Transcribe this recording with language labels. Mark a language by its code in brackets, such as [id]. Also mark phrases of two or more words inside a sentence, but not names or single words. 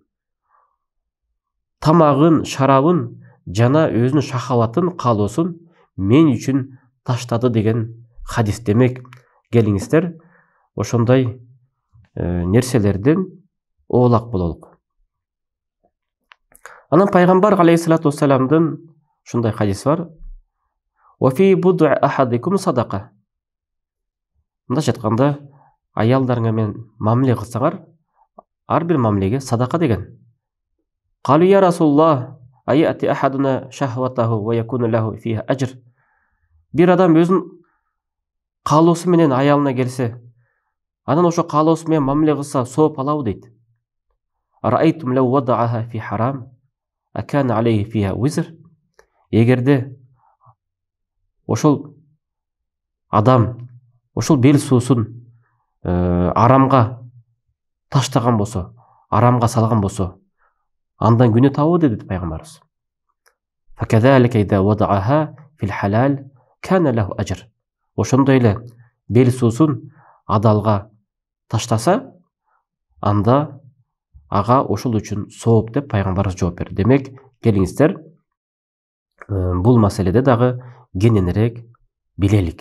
[ky] Тамагын, шарабын жана өзүнүн шахаватын, каалоосун мен үчүн таштады деген хадис. Демек, келиңиздер ошондой нерселерден оолак бололук. Анан пайгамбар [ar] عليه الصلاة والسلام [ky] ушундай хадиси бар. [ar] "وفي بضع أحدكم صدقة". [ky] Мындайча айтканда, аялдарыңа менен мамиле кылсаңар, ар бир мамилеге садака деген. [ar] "قالوا يا رسول الله أيأتي أحدنا شهوته ويكون له فيها أجر". [ky] Бир адам өзүнүн каалоосу менен аялына келсе, анан ошо каалоосу менен мамиле кылса, сооп алабы дейт. [ar] "أرأيتم لو وضعها في حرام أكان عليه فيها وزر". [ky] Эгерде ошол адам ошол бел суусун арамга таштаган болсо, арамга салган болсо, андан күнөө табуу деди пайгамбарыбыз. [ar] فكذلك إذا وضعها في الحلال كان له أجر. [ky] Ошондой эле бел суусун адалга таштаса, анда ага ошол үчүн сооп деп пайгамбарыбыз жооп берди. Демек, келиңиздер, бул маселеде дагы кененирээк билелик.